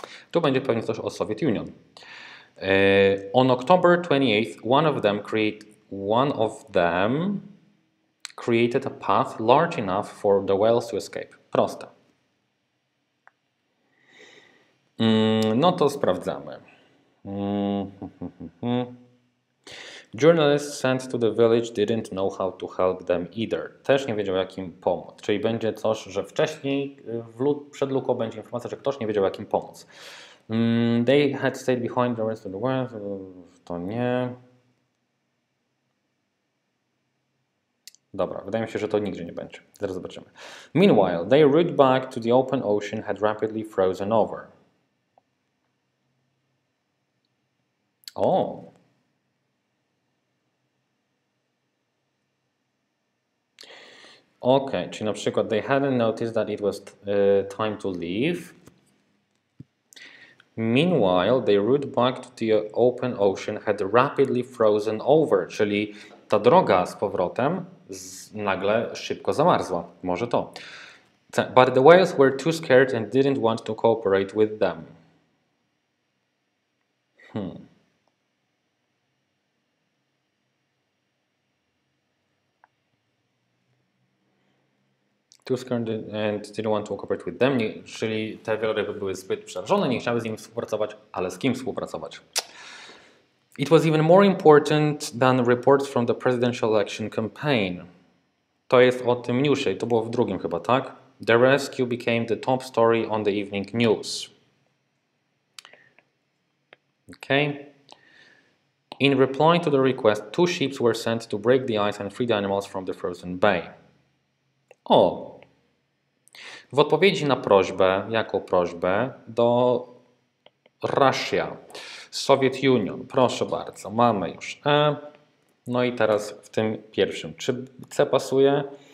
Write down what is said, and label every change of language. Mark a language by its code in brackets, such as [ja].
[pl] Tu będzie pewnie coś o Soviet Union. [en] On October 28th, one of them created a path large enough for the whales to escape. [pl] Proste. No to sprawdzamy. [en] Journalists sent to the village didn't know how to help them either. [pl] Też nie wiedział, jak im pomóc. Czyli będzie coś, że wcześniej przed luką będzie informacja, że ktoś nie wiedział, jak im pomóc. [en] They had stayed behind the rest of the world. [pl] To nie. Dobra, wydaje mi się, że to nigdzie nie będzie. Zaraz zobaczymy. [en] Meanwhile, their route back to the open ocean had rapidly frozen over. O. [pl] Ok, czyli na przykład [en] they hadn't noticed that it was time to leave. Meanwhile, their route back to the open ocean had rapidly frozen over, [pl] czyli ta droga z powrotem nagle szybko zamarzła. Może to. [en] But the whales were too scared and didn't want to cooperate with them. Too scared and didn't want to cooperate with them. [pl] Czyli te wieloryby były zbyt przerażone, nie chciały z nimi współpracować, ale z kim współpracować? [en] It was even more important than reports from the presidential election campaign. [pl] To jest o tym newsie i to było w drugim chyba, tak? [en] The rescue became the top story on the evening news. Okay. In reply to the request, 2 ships were sent to break the ice and free the animals from the frozen bay. O! [pl] W odpowiedzi na prośbę, jaką prośbę? Do Russia, Soviet Union. Proszę bardzo, mamy już E. No i teraz w tym pierwszym. Czy C pasuje?